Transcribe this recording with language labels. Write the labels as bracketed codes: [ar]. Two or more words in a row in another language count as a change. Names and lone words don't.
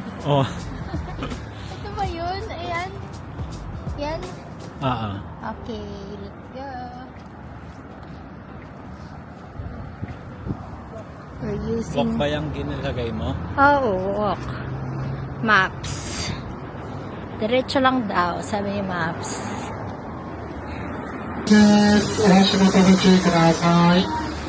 [tl] Oh. Ito ba yun? Ayan. Yan. Oo. [en] Okay, let's go. We're Walk using... [tl] ba yung ginilagay mo? Oo, walk. Maps. Diretso lang daw, sabi ni Maps. [ja] お足元ご注意ください。